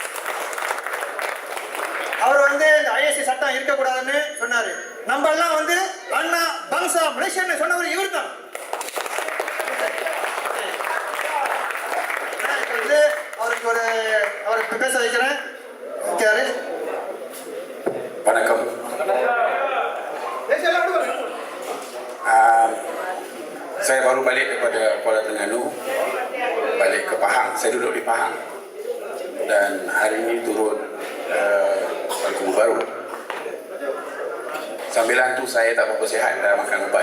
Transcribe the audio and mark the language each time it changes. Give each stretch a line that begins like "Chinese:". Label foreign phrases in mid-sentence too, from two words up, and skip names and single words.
Tamil: அவர் வந்து இந்த ஐஎஸ்சி சட்டம் இருக்கக்கூடாதுன்னு சொன்னாரு. நம்ம எல்லாம் வந்து அண்ணா பங்சா மலேசியா சொன்னவர் இவர் தான். அவருக்கு ஒரு அவருக்கு பேச வைக்கிறேன். வணக்கம்.
Malay: Saya baru balik daripada Kuala Terengganu, balik ke Pahang. Saya duduk di Pahang dan hari ini turun Kuala Lumpur baru. Sambilan tu saya tak berapa sihat, dah makan ubat.